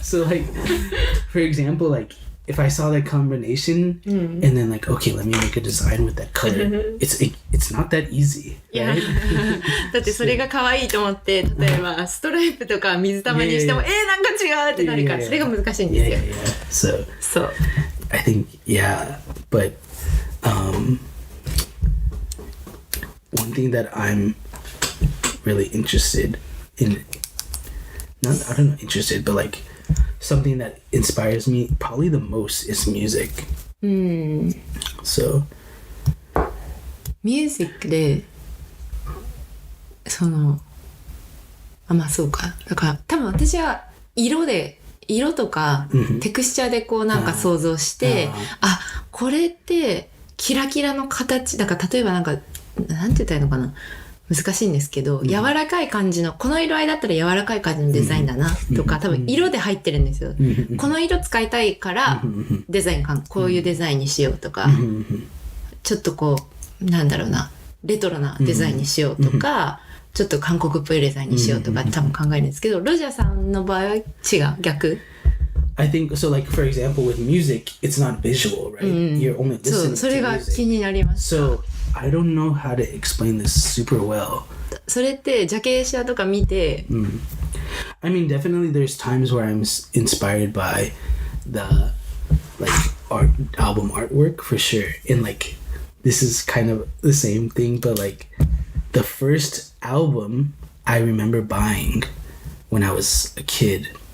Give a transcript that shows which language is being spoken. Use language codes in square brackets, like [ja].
[en] So like, for example, like if I saw that combination and then like, okay, let me make a design with that color. It's not that easy, [ja] いや [en] right? [ja] だってそれが可愛いと思って、例えばストライプとか水玉にしても、なんか違うってなるから、それが難しいんですよ。 [en] So [ja] そう。 [en] I think, yeah, but one thing that I'm really interested in, I don't know, interested, but like something that inspires me probably the most is music. So [ja] ミュージックでまあそうか。だから多分私は色とかテクスチャーでこうなんか想像して、これってキラキラの形だから例えばなんかなんて言ったらいいのかな、難しいんですけど、柔らかい感じのこの色合いだったら柔らかい感じのデザインだなとか、多分色で入ってるんですよ。この色使いたいからデザインこういうデザインにしようとか、ちょっとこうなんだろうな、レトロなデザインにしようとか、ちょっと韓国っぽいデザインにしようとか多分考えるんですけど、ロジャーさんの場合は違う、逆。 [en] I think so. Like for example, with music, it's not visual, right? You're only listening [ja] それ [en] to [ja] が [en] music. [ja] 気になります。 [en] So I don't know how to explain this super well. [ja] それってジャケ写とか見て、 [en] I mean, definitely there's times where I'm inspired by the like album artwork for sure. And like this is kind of the same thing, but like the first album I remember buying when I was a kid.